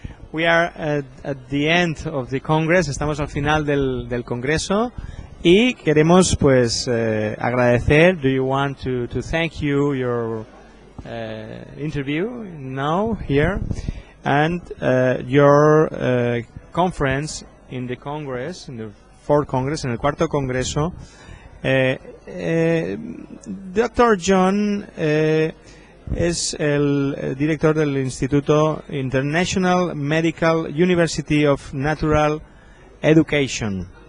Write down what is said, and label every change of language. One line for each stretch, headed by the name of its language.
English: We are at the end of the Congress.
Spanish: Estamos al final del Congreso y queremos pues agradecer.
English: Do you want to thank your interview now here? And your conference in the Congress, in the fourth Congress,
Spanish: en el cuarto Congreso. Dr. John es el director del Instituto International Medical University of Natural Education.